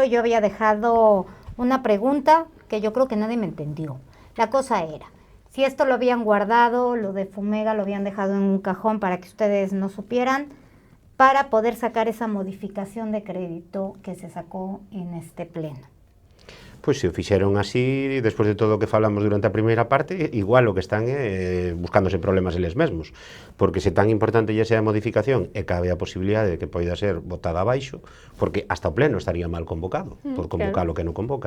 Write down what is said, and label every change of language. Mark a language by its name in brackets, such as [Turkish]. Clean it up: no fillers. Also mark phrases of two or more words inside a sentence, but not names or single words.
[Spanish] Yo había dejado una pregunta que yo creo que nadie me entendió. La cosa era, si esto lo habían guardado, lo de Fumega lo habían dejado en un cajón para que ustedes no supieran, para poder sacar esa modificación de crédito que se sacó en este pleno. [Galician] Pois se o fixeron así, despois de todo o que falamos durante a primeira parte, igual o que están buscándose problemas eles mesmos, porque se tan importante lle sea a modificación e cabe a posibilidade de que poida ser botada abaixo, porque hasta o pleno estaría mal convocado, por convocar o que non convoca.